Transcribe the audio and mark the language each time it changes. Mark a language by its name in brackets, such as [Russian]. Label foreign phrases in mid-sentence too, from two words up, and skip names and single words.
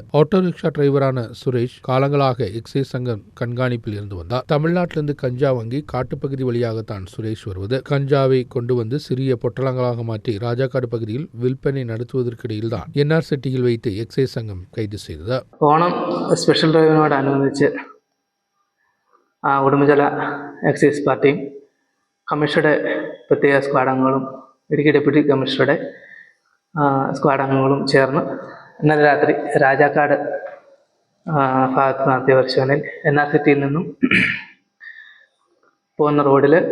[Tamil] ஆட்டோ ரிக்ஷா டிரைவரான சுரேஷ் காலங்களாக எக்சைஸ் சங்கம் கண்காணிப்பில் இருந்து வந்தார். தமிழ்நாட்டிலிருந்து கஞ்சா வாங்கி காட்டுப்பகுதி வழியாகத்தான் சுரேஷ் வருவது. கஞ்சாவை கொண்டு வந்து சிறிய பொட்டலங்களாக மாற்றி ராஜாக்காடு பகுதியில் விற்பனை நடத்துவதற்கிடையில் தான் என்ஆர் சிட்டியில் வைத்து எக்சைஸ் சங்கம் கைது செய்தது. [Malayalam] ഓണം സ്പെഷ്യൽ ഡ്രൈവിനോടനുബന്ധിച്ച് ഉടുമ്പൻചോല എക്സൈസ് പാർട്ടിയും കമ്മീഷണറുടെ പ്രത്യേക സ്ക്വാഡംഗങ്ങളും ഇടുക്കി ഡെപ്യൂട്ടി കമ്മീഷണറുടെ സ്ക്വാഡ് അംഗങ്ങളും ചേർന്ന് ഇന്നലെ രാത്രി രാജാക്കാട് ഭാഗത്ത് നടത്തിയ പരിശോധനയിൽ എൻആർ സിറ്റിയിൽ നിന്നും പോകുന്ന റോഡിൽ